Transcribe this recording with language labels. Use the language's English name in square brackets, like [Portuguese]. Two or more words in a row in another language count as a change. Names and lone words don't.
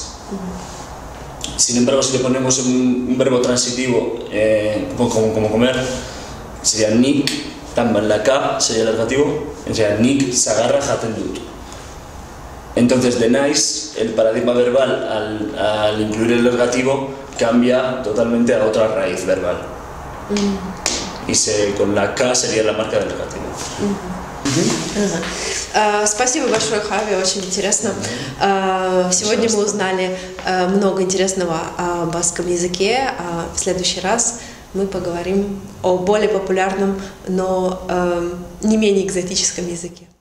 [Spanish] Sin embargo, si le ponemos un verbo transitivo como comer, sería nik, tamban la K sería el ergativo, sería [Basque] nik sagarra jaten dut. [Spanish] Entonces, de naiz, el paradigma verbal al incluir el ergativo cambia totalmente a otra raíz verbal. Y con la K sería la marca del ergativo. [Russian] Спасибо большое, Хави, очень интересно. Сегодня мы узнали много интересного о баскском языке. В следующий раз мы поговорим о более популярном, но не менее экзотическом языке.